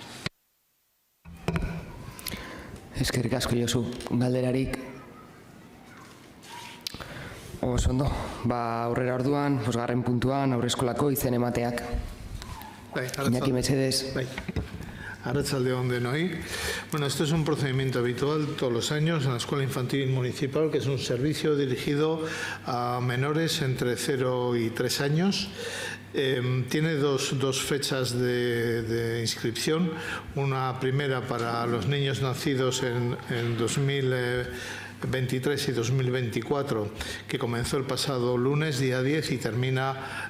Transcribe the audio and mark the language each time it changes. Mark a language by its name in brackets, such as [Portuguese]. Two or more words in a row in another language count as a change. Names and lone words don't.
[Basque] Eskerrik asko, Josu. Galderarik. Oso ondo. Aurrera orduan, 5. puntuan, aurreskolako izen emateak. Iñaki Mesedes. Arratsaldeon denoi. [Spanish] Bueno, esto es un procedimiento habitual todos los años en la Escuela Infantil Municipal, que es un servicio dirigido a menores entre 0 y 3 años. Tiene dos fechas de inscripción. Una primera para los niños nacidos en 2000 2023 y 2024, que comenzó el pasado lunes, día 10, y termina